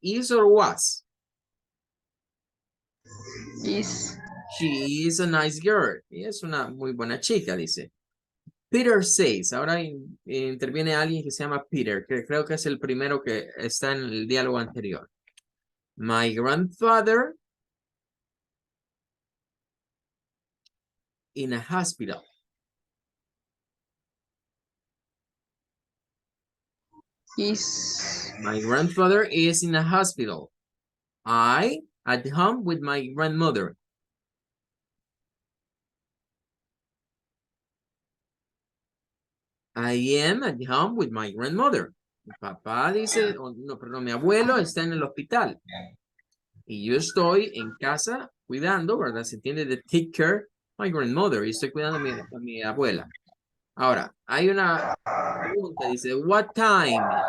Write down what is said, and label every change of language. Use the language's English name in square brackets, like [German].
[English] Is or was? Is. She is a nice girl. [Spanish] Y es una muy buena chica, dice. [English] Peter says, [Spanish] ahora interviene alguien que se llama Peter, que creo que es el primero que está en el diálogo anterior. [English] My grandfather in a hospital. Is. My grandfather is in a hospital. I at home with my grandmother. I am at home with my grandmother. [Spanish] Mi papá dice, no, perdón, mi abuelo está en el hospital. Y yo estoy en casa cuidando, ¿verdad? Se entiende de [English] take care my grandmother. [Spanish] Y estoy cuidando a mi abuela. Ahora, hay una pregunta, dice, [English] what time?